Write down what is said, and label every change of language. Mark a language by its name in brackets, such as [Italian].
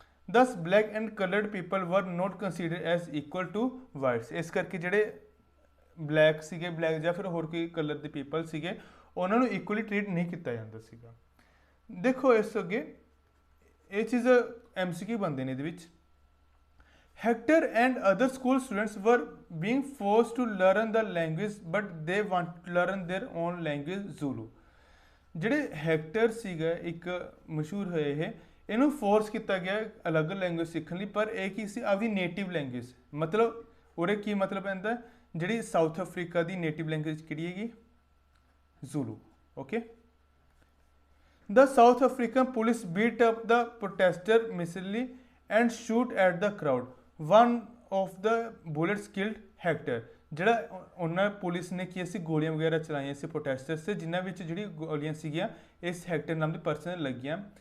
[English] Thus black and coloured people were not considered as equal to whites. [Punjabi] ਇਸ ਕਰਕੇ ਜਿਹੜੇ ਬਲੈਕ ਸੀਗੇ, ਬਲੈਕ ਜਾਂ ਫਿਰ ਹੋਰ ਕੋਈ ਕਲਰ ਦੇ ਪੀਪਲ ਸੀਗੇ, ਉਹਨਾਂ ਨੂੰ ਇਕੁਅਲੀ ਟ੍ਰੀਟ ਨਹੀਂ ਕੀਤਾ ਜਾਂਦਾ ਸੀਗਾ। ਦੇਖੋ ਇਸ ਅੱਗੇ ਇਹ ਚੀਜ਼ MCQ ਬਣਦੇ ਨੇ ਇਹਦੇ ਵਿੱਚ। [English] Hector and other school students were being forced to learn the language but they want to learn their own language Zulu। [Punjabi] ਜਿਹੜੇ ਹੈਕਟਰ ਸੀਗਾ ਇੱਕ ਮਸ਼ਹੂਰ ਹੋਏ ਇਹਨੂੰ ਫੋਰਸ ਕੀਤਾ ਗਿਆ ਅਲੱਗ ਲੈਂਗੁਏਜ ਸਿੱਖਣ ਲਈ, ਪਰ ਇਹ ਕੀ ਸੀ, ਆਪਦੀ ਨੇਟਿਵ ਲੈਂਗੁਏਜ। ਮਤਲਬ ਉਹਦੇ ਕੀ ਮਤਲਬ ਪੈਂਦਾ, ਜਿਹੜੀ ਸਾਊਥ ਅਫਰੀਕਾ ਦੀ ਨੇਟਿਵ ਲੈਂਗੁਏਜ ਕਿਹੜੀ ਹੈਗੀ, ਜ਼ੂਲੂ। [English] Okay, the South African police beat up the protester mercilessly and shoot at the crowd. One of the bullets killed Hector। [Punjabi] ਜਿਹੜਾ ਉਹਨਾਂ ਪੁਲਿਸ ਨੇ ਕੀ ਸੀ, ਗੋਲੀਆਂ ਵਗੈਰਾ ਚਲਾਈਆਂ ਸੀ ਪ੍ਰੋਟੈਸਟਰਸ ਤੇ, ਜਿਨ੍ਹਾਂ ਵਿੱਚ ਜਿਹੜੀ ਗੋਲੀਆਂ ਸੀਗੀਆਂ ਇਸ ਹੈਕਟਰ ਨਾਮ ਦੇ ਪਰਸਨ ਨੇ ਲੱਗੀਆਂ।